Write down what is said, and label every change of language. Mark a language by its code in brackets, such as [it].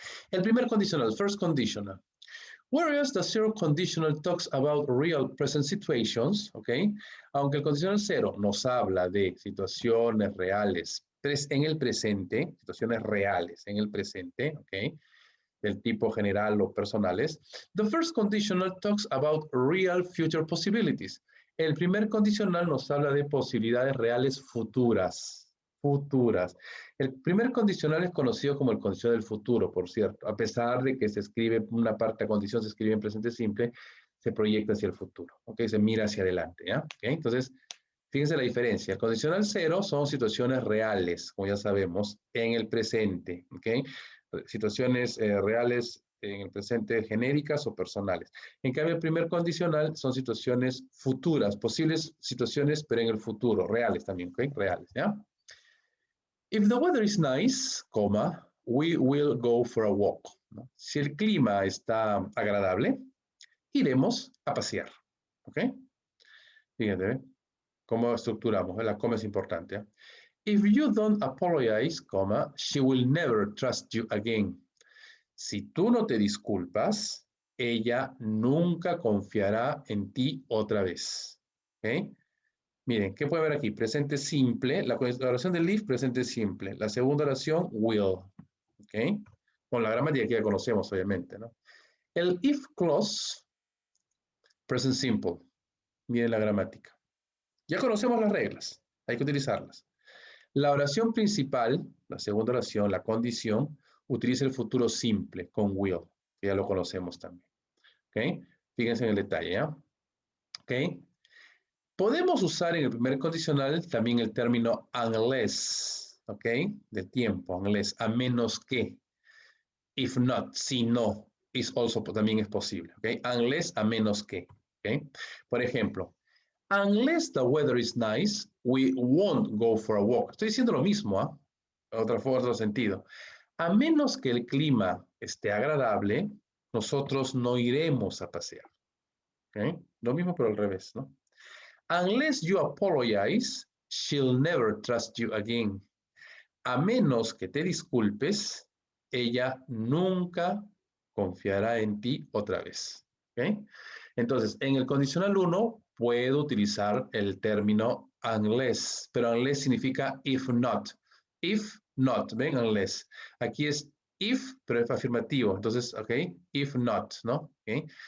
[es] El primer conditional, [en] first conditional. Whereas the zero conditional talks about real present situations, ¿ok? [es] Aunque el conditional cero nos habla de situaciones reales en el presente, situaciones reales en el presente, ¿ok? Del tipo general o personales. [en] The first conditional talks about real future possibilities. [es] El primer condicional nos habla de posibilidades reales futuras. Futuras. El primer condicional es conocido como el condicional del futuro, por cierto. A pesar de que se escribe, una parte de condición se escribe en presente simple, se proyecta hacia el futuro. ¿Ok? Se mira hacia adelante. ¿Ya? ¿Ok? Entonces, fíjense la diferencia. El condicional cero son situaciones reales, como ya sabemos, en el presente. ¿Ok? Situaciones reales en el presente genéricas o personales. En cambio, el primer condicional son situaciones futuras, posibles situaciones, pero en el futuro, reales también, ¿ok? Reales, ¿ya? [en] If the weather is nice, comma, we will go for a walk. ¿No? [es] Si el clima está agradable, iremos a pasear, ¿ok? Fíjate, ¿eh? ¿Cómo estructuramos? La coma es importante, ¿eh? [en] If you don't apologize, comma, she will never trust you again. [es] Si tú no te disculpas, ella nunca confiará en ti otra vez. ¿Ok? Miren, ¿qué puede ver aquí? Presente simple, la oración del if, presente simple. La segunda oración, will. ¿Ok? Con la gramática que ya conocemos, obviamente, ¿no? El if clause, [en] present simple. [es] Miren la gramática. Ya conocemos las reglas, hay que utilizarlas. La oración principal, la segunda oración, la condición, utiliza el futuro simple con will, que ya lo conocemos también. ¿Ok? Fíjense en el detalle, ¿ya? ¿Ok? Podemos usar en el primer condicional también el término unless, ¿ok? De tiempo, unless, a menos que. If not, si no, [en] is also, [es] también es posible, ¿ok? Unless, a menos que, ¿ok? Por ejemplo, [en] unless the weather is nice, we won't go for a walk. [es] Estoy diciendo lo mismo, ¿ah? Otro sentido. A menos que el clima esté agradable, nosotros no iremos a pasear. ¿Okay? Lo mismo pero al revés, ¿no? [en] Unless you apologize, she'll never trust you again. [es] A menos que te disculpes, ella nunca confiará en ti otra vez. ¿Okay? Entonces, en el condicional 1 puedo utilizar el término unless, pero unless significa if not. If not, ¿ven? Unless. Aquí es if, pero es afirmativo. Entonces, ¿ok? If not, ¿no? ¿Okay?